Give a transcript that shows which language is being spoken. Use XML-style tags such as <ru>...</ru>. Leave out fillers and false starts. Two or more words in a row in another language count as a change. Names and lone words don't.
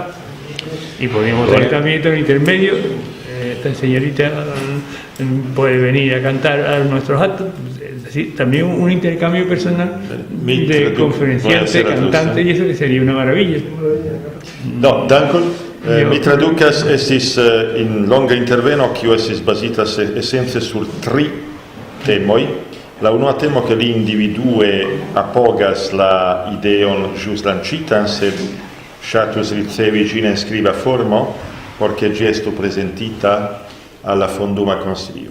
<es>Y podemos tener también un intermedio. Esta señorita puede venir a cantar a nuestros actos, es decir, también un intercambio personal de conferenciante, cantante, y eso que sería una maravilla. No,</es> <eo>dankon. Mi traducas estis in longa interveno, kiu estis bazitas esence sur 3 temoj. La unua temo che li individue apogas la ideon ĵus lancitan, sed ŝatus ricevi ĝin en skriba formo, porque ĝi estu prezentita alla Fonduma Konsilio.</eo>